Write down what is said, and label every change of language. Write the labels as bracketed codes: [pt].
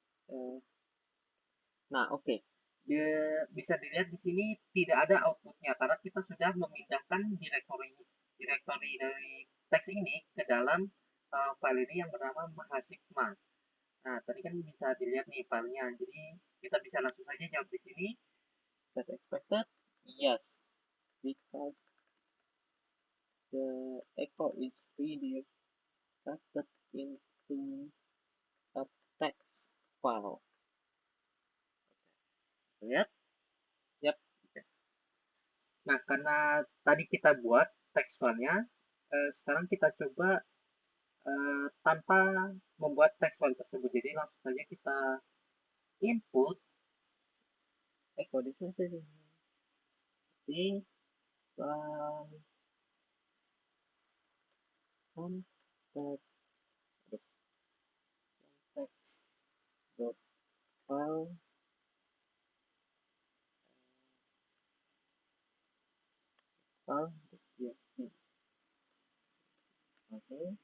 [id] Eh, Nah, oke. Bisa dilihat di sini tidak ada outputnya karena kita sudah memindahkan direktori dari teks ini ke dalam file ini yang bernama Mahasigma. Nah, tadi kan bisa dilihat nih filenya. Jadi kita bisa langsung saja jawab di sini. [en] Set expected, yes, because the echo is redirected into a text file. [id] Lihat? Yap. Nah, karena tadi kita buat text file-nya, sekarang kita coba tanpa membuat text file tersebut. Jadi langsung saja kita input echo di sini some some text text dot file file txt. Oke.